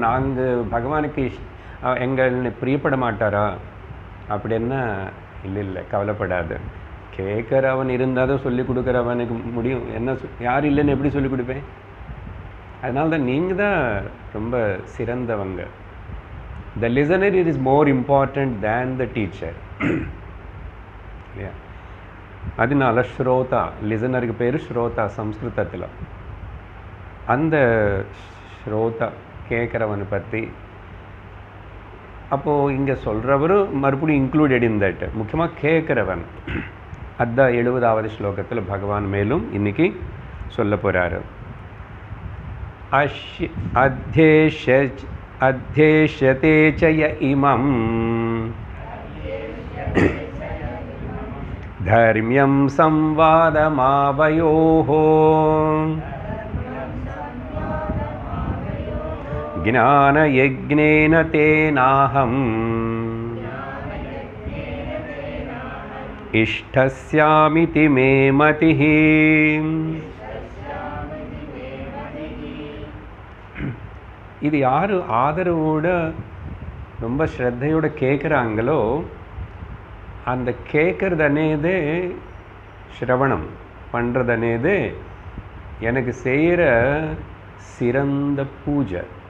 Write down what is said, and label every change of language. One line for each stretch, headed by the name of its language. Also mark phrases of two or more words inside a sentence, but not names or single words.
Tamil: நாங்கள் பகவானுக்கு எங்களை பிரியப்பட மாட்டாரா அப்படின்னா? இல்லை, கவலைப்படாது. கேட்குறவன் இருந்தால் தான் சொல்லிக் கொடுக்குறவனுக்கு முடியும். என்ன யார் இல்லைன்னு எப்படி சொல்லிக் கொடுப்பேன்? அதனால தான் நீங்கள் தான் ரொம்ப சிறந்தவங்க.
English: The listener is more important than the teacher.
Tamil: அதனால ஸ்ரோதா, லிசனருக்கு பேர் ஸ்ரோதா சம்ஸ்கிருதத்தில். அந்த ஸ்ரோதா கேட்குறவனை பற்றி அப்போது இங்கே சொல்கிறவரும் மறுபடியும்
English: included in that.
Tamil: முக்கியமாக கேட்குறவன். அதுதான் 70வது ஸ்லோகத்தில் பகவான் மேலும் இன்னைக்கு சொல்ல போகிறாரு.
Sanskrit: अध्येष्यते च य इमं धर्म्यं संवादमावयोः ज्ञानयज्ञेन तेनाहम् इष्टस्यामिति मे मतिः.
Tamil: இது யார் ஆதரவோட ரொம்ப ஸ்ரத்தையோட கேட்குறாங்களோ அந்த கேட்குறது అనేది ஸ்ரவணம் பண்ணுறது అనేది எனக்கு செய்கிற சிறந்த பூஜை.